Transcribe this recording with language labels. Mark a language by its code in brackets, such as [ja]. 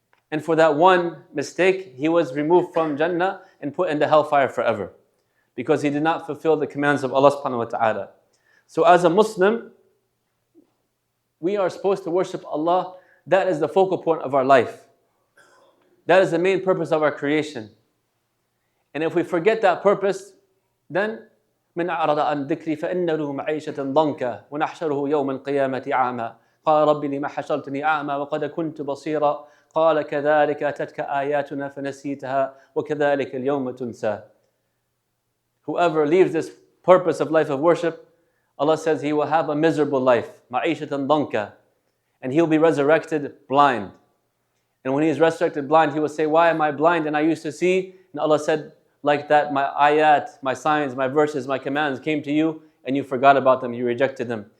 [en] And for that one mistake, he was removed from Jannah and put in the hellfire forever. Because he did not fulfill the commands of Allah subhanahu wa ta'ala. So as a Muslim, we are supposed to worship Allah. That is the focal point of our life. That is the main purpose of our creation. And if we forget that purpose, then [ar] من أعرض عن ذكري فإن له معيشة ضنكا ونحشره يوم القيامة أعمى قال رب لما حشرتني أعمى وقد كنت بصيرا قال كذلك أتتك آياتنا فنسيتها وكذلك اليوم تنسى. [en] Whoever leaves this purpose of life of worship, Allah says he will have a miserable life, [ar] معيشة ضنكا, [en] and he will be resurrected blind. And when he is resurrected blind, he will say, why am I blind and I used to see? And Allah said, like that, my ayat, my signs, my verses, my commands came to you and you forgot about them, you rejected them.